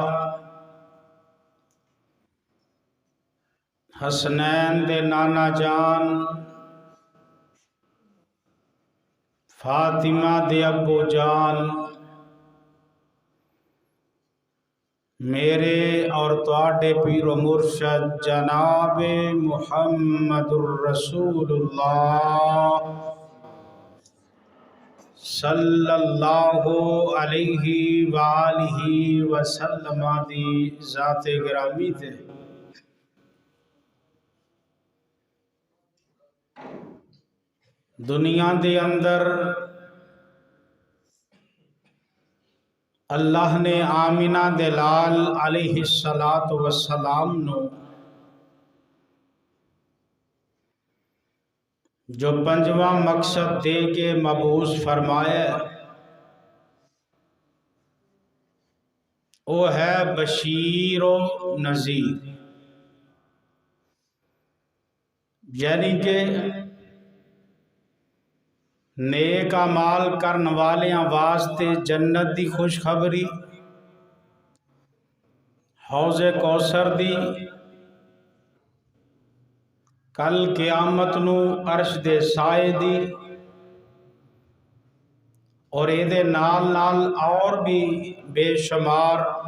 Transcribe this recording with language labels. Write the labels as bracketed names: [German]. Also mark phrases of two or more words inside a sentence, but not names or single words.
[Punjabi] حسنین دے نانا جان فاطمہ دے ابو جان میرے اور تہاڈے پیرو مرشد جناب [Arabic] محمد رسول اللہ صلی اللہ علیہ وآلہ وسلم [Punjabi] دی ذاتِ گرامی تھے دنیا دے اندر اللہ نے آمنہ دے لال [Arabic] علیہ الصلاۃ والسلام [Punjabi] नो جو پنجواں مقصد دے کے مبعوث فرمایا او ہے بشیر و نذیر، یعنی کہ نیک اعمال کرن والیاں واسطے جنت دی خوشخبری, حوضِ کوثر دی، کل قیامت نوں عرش دے سائے دی، اور ایہدے نال نال اور بھی بےشمار.